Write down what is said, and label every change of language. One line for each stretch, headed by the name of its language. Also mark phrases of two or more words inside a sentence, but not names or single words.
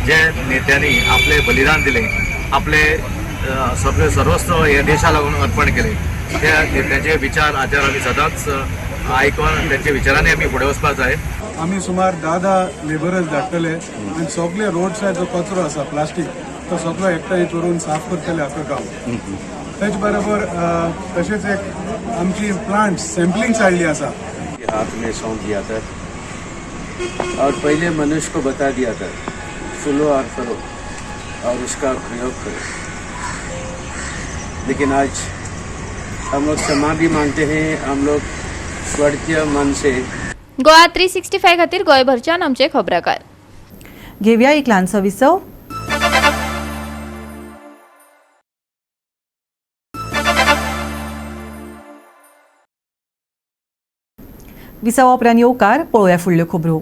Konkani: जे नेत्यांनी आपले बलिदान दिले आपले सगळे सर्वस्व हे देशा लागून अर्पण केले त्या नेत्याचे विचार आजार आमी सदांच आयकून त्यांच्या विचारांनी आमी फुडें वचपाक जाय. आमी सुमार 10 लेबरर्स धाडटले आनी सगळे
English: road side
Konkani: जो कचरो आसा प्लास्टीक तो सगळो एकठांय करून साफ करतले आख्खो गांव. तेच बरोबर तशेंच एक आमची
English: plant sampling
Konkani: चालली आसा.
Hindi: हाथ में सौंप दिया था और पहले मनुष्य को बता दिया था सुनो और करो और उसका प्रयोग करो, लेकिन आज हम लोग क्षमा भी मांगते हैं. हम लोग स्वर्गीय मन से
Konkani: गोवा 365 खातीर गोंयभरच्यान आमचे खबराकार. घेवया एक ल्हानसो विसव. विसवा उपरांत येवकार पळोवया फुडल्यो खबरो.